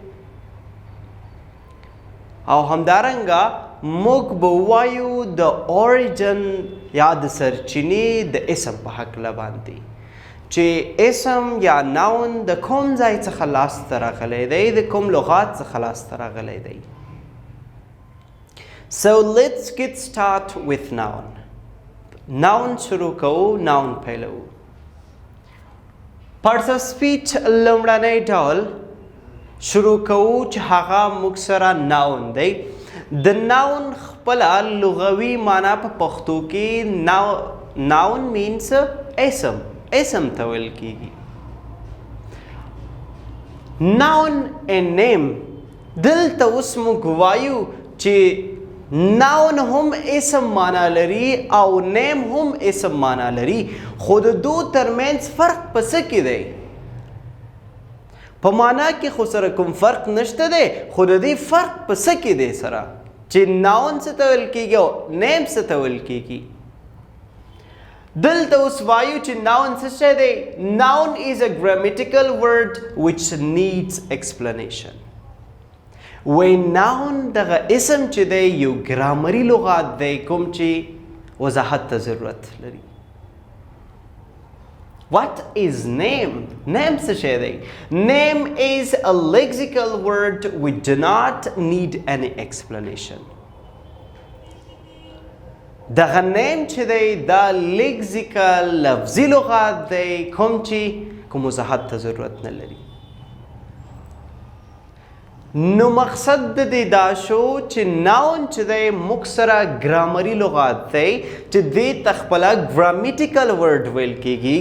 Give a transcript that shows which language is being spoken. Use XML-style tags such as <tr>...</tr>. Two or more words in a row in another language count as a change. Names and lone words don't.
<ps>او همدارنګه موږ به ووایو د اوریجن یا د سرچینې د اسم په هکله باندې چې اسم یا ناون د کوم ځای څخه لاسته راغلی دی، د کوم لغات څخه لاسته راغلی دی.</ps> <en>So let's get start with noun.</en> <ps>noun شروع کوو، noun پیلوو.</ps> <en>parts of speech</en> <ps>لومړنی ډول شروع کوو چې هغه موږ سره noun دی. د noun خپله لغوي معنا په پښتو کې</ps> <en>noun means</en> <ps>اسم، اسم ته ویل کیږي.</ps> <en>noun and name</en> <ps>دلته اوس موږ وایو چې noun هم اسم معنا لري او name هم اسم معنا لري، خو د دو ترمنځ فرق په څه کې دی؟ په معنا کې خو سره کوم فرق نشته دی، خو د دې فرق په څه کې دی سره چې noun څه ته ویل کیږي او name څه ته ویل کیږي. دلته اوس وایو چې noun څه شی دی؟</ps> <en>noun is a grammatical word which needs explanation.</en> <ps>وی noun دغه اسم چې دی یو ګرامري لغات دی کوم چې وضاحت ته ضرورت لري.</ps> <en>What is name?</en> <ps>name څه شی دی؟</ps> <en>name is a lexical word which do not need any explanation.</en> <ps>دغه نیم چې دی دا لیکزیکل لفظي لغات دی کوم چې کوم وضاحت ته ضرورت نه لري. نو مقصد د دې دا شو چې ناون چې دی موږ سره ګرامري لغات دی چې دې ته خپله</ps> <en>grammatical word</en> <ps>ویل کیږي.</ps>